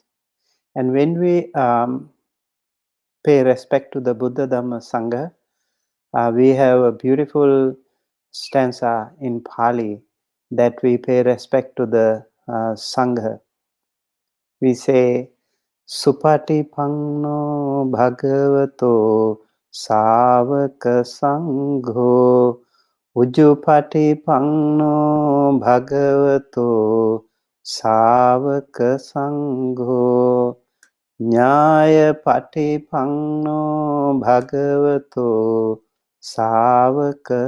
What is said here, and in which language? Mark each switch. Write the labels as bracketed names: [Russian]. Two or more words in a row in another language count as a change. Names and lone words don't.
[English] And when we pay respect to the Buddha, Dhamma, Sangha, we have a beautiful stanza in Pali that we pay respect to the Sangha. We say, [Pali] Supatipanno Bhagavato Savaka Sangho Ujjupatipanno Bhagavato Savaka Sangho Nyaya Patipanno Bhagavato Savaka